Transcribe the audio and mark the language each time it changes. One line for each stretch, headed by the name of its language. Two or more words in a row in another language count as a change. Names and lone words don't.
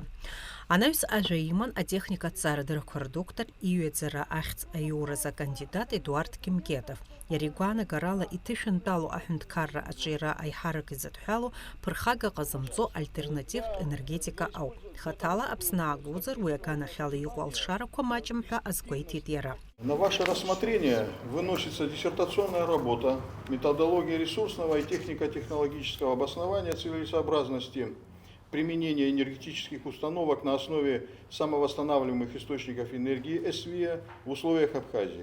Abkhazian: Анаҩс ажәа иман атехникатә ҭҵаарадыррақәа рдоктор иҩаӡара ахьӡ аиураз акандидат Едуард Кимкетов. Иара игәаанагарала иҭышәынтәалоу аҳәынҭқарра аҿиара аиҳарак изыҭҳәалоу ԥырхага ҟазымҵо альтернативтә енергетика ауп. Хаҭала Аԥсны аагозар уи аганахьала иҟоу алшарақәа маҷым ҳәа азгәеиҭеит иара.
Russian: На ваше рассмотрение выносится диссертационная работа «Методология ресурсного и технико-технологического обоснования целесообразности применения энергетических установок на основе самовосстанавливаемых источников энергии СВИА в условиях Абхазии».